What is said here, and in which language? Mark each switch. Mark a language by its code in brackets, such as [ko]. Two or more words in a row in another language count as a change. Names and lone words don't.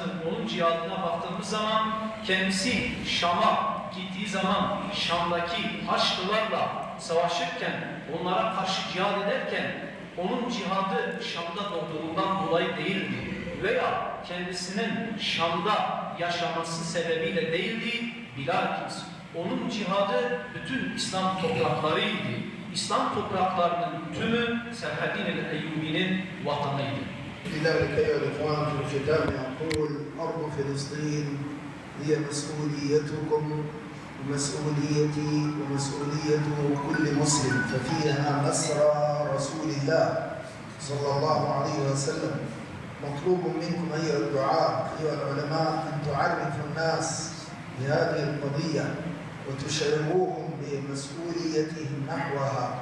[tr] onun cihadına baktığımız zaman kendisi Şam'a gittiği zaman Şam'daki Haçlılarla savaşırken, onlara karşı cihad ederken onun cihadı Şam'da doğduğundan dolayı değildi veya kendisinin Şam'da yaşaması sebebiyle değildi, bilakis onun cihadı bütün İslam topraklarıydı. İslam topraklarının tümü Selahaddin el-Eyyubi'nin vatanıydı. [ar] لذلك أيها الإخوان في الختام يقول أرض فلسطين هي مسؤوليتكم ومسؤوليتي ومسؤولية كل مسلم ففيها مسرى رسول الله صلى الله عليه وسلم مطلوب منكم أيها الدعاة أيها العلماء أن تعرفوا الناس بهذه القضية وتشعروهم بمسؤوليتهم نحوها